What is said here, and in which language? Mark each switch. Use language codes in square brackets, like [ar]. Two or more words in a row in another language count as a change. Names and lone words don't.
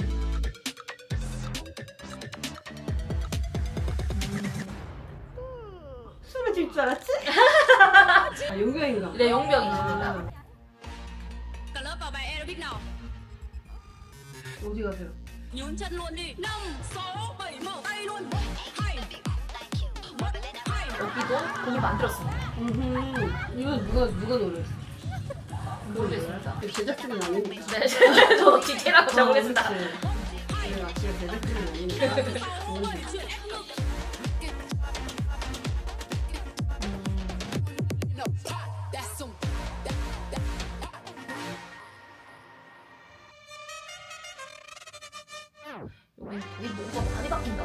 [ko] 숨을 질 줄 알았지? 용병인가? 네, 용병이십니다. 어디 가세요? [vi] Nhún chân luôn đi. 5, 6, 7 mở tay luôn. 2. [ko] 여기도 곡을 만들었습니다. 이건 누가 노래했어? 모르겠습니다. 제작진은 아니니까. 네, 저도 디테일하고 잘 모르겠습니다. 제가 제작진은 아니니까. 여기 뭔가 많이 바뀐다.